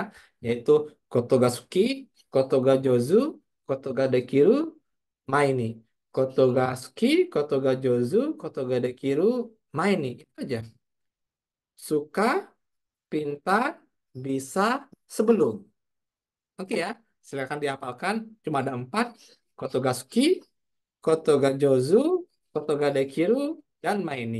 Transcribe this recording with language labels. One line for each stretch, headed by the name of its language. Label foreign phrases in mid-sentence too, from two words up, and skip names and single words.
Japanese: Yaitu ことが好き, ことが上手、ことができる、前に. ことが好き、ことが上手、ことができる, Maini.
Indonesian: Itu aja. Suka, pintar, bisa, sebelum. Oke ya, silakan dihafalkan. Cuma ada empat.
Japanese: ことが好き、ことが上手、ことができる, dan Maini.